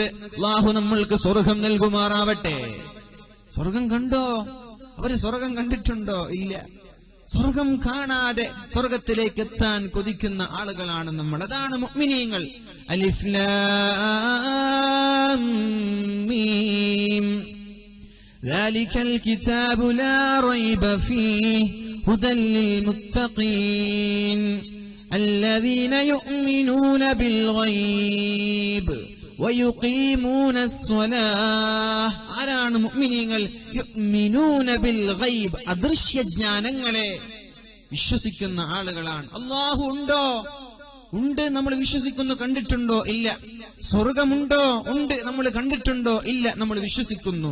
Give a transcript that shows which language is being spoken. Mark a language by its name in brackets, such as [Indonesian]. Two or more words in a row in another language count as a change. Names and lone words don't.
[Malayalam] അല്ലാഹു നമ്മൾക്ക് സ്വർഗം നൽകുമാറാവട്ടെ. സ്വർഗം കണ്ടോ? അവര് സ്വർഗം കണ്ടിട്ടുണ്ടോ? ഇല്ല. സ്വർഗം കാണാതെ സ്വർഗത്തിലേക്ക് എത്താൻ കൊതിക്കുന്ന ആളുകളാണ് നമ്മൾ. അതാണ് മുഅ്മിനീങ്ങൾ. [Arabic] ألف لام ميم ذلك الكتاب لا ريب فيه هدى للمتقين الذين يؤمنون بالغيب ويقيمون الصلاة. [Malayalam] ആരാണ് മുഅ്മിനീങ്ങൾ? [Arabic] يؤمنون بالغيب, [Malayalam] അദൃശ്യ ജ്ഞാനങ്ങളെ വിശ്വസിക്കുന്ന ആളുകളാണ്. അല്ലാഹു ഉണ്ടോ? ഉണ്ട്, നമ്മൾ വിശ്വസിക്കുന്നു. കണ്ടിട്ടുണ്ടോ? ഇല്ല. സ്വർഗമുണ്ടോ? ഉണ്ട്, നമ്മൾ കണ്ടിട്ടുണ്ടോ? ഇല്ല, നമ്മൾ വിശ്വസിക്കുന്നു.